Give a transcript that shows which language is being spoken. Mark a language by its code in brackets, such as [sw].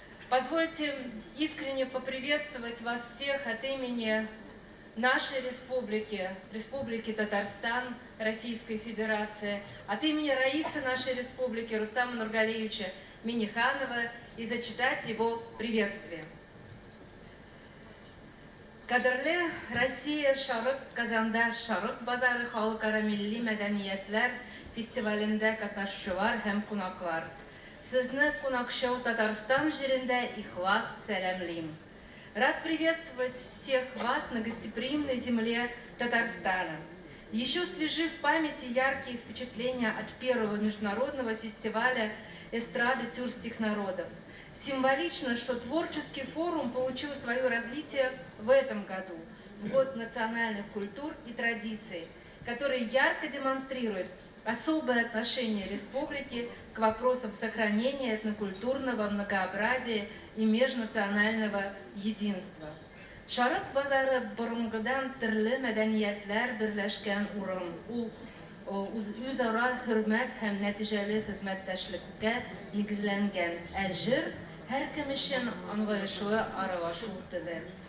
[ru] Позвольте искренне поприветствовать вас всех от имени нашей республики, Республики Татарстан, Российской Федерации, от имени Раисы нашей республики Рустама Нургалиевича Миниханова и зачитать его приветствие. [tt] Кадрле Россия Шарык Казанда Шарык базары халыкара милли мәдәниятләр фестивалендә катнашучылар һәм кунаклар. Сезне кунакчыл Татарстан җирендә ихлас сәламлим. [ru] Рад приветствовать всех вас на гостеприимной земле Татарстана. Еще свежи в памяти яркие впечатления от первого международного фестиваля эстрады тюркских народов. Символично, что творческий форум получил свое развитие в этом году, в год национальных культур и традиций, который ярко демонстрирует особое отношение республики к вопросам сохранения этнокультурного многообразия и межнационального единства. [tt] Шарык базары борынгыдан төрле мәдәниятләр берләшкән урын. Ул үзара хөрмәт һәм нәтиҗәле хезмәттәшлеккә нигезләнгән. Җыр һәркем өчен аңлаешлы аралашу теле.